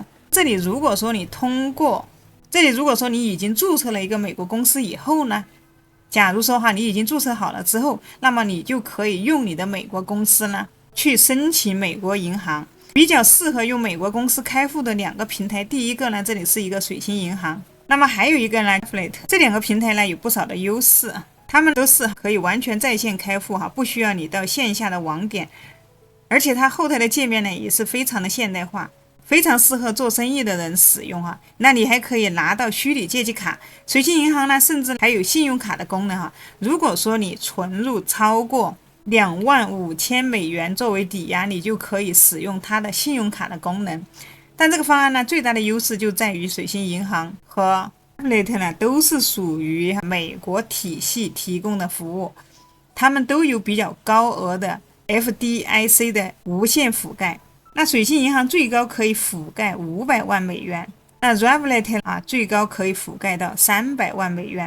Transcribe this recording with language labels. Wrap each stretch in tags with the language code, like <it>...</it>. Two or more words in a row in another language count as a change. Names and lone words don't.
<zh>這裡如果說你已經注冊了一個美國公司以後呢，假如說你已經注冊好了之後，那麼你就可以用你的美國公司呢去申請美國銀行。比較適合用美國公司開戶的兩個平台，第一個呢，這裡是一個水星銀行，那麼還有一個呢 Flat， 這兩個平台呢有不少的優勢，他們都是可以完全在線開戶不需要你到線下的网点，而且它後台的界面呢也是非常的现代化，非常適合做生意的人使用那你還可以拿到虛擬借记卡，水星银行呢甚至還有信用卡的功能如果說你存入超過25000美元作為抵押，你就可以使用它的信用卡的功能。但这個方案呢最大的優勢就在於水星銀行和 Flat 呢都是屬於美國體系提供的服務，他們都有比較高額的 FDIC 的無限覆蓋。那水星銀行最高可以覆蓋500萬美元，那 Flat 最高可以覆蓋到300萬美元。</zh>